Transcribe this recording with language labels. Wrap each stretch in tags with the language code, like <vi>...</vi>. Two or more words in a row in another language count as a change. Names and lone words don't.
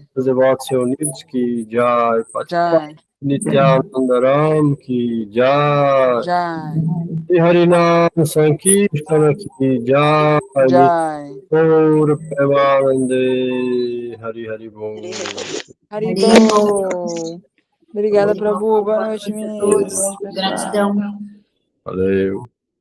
<hi>निज की जय। पचपन जय। नित्यानंद राम की जय। जय। श्री हरिनाम संकीर्तन की जय। जय। गौर प्रेमानंदे हरि हरि बोल। हरे बोल.</hi> <pt>Obrigada, Prabhu. Boa noite, Boa noite a meninos. todos. Boa noite, pessoal. Gratidão. Valeu.</pt>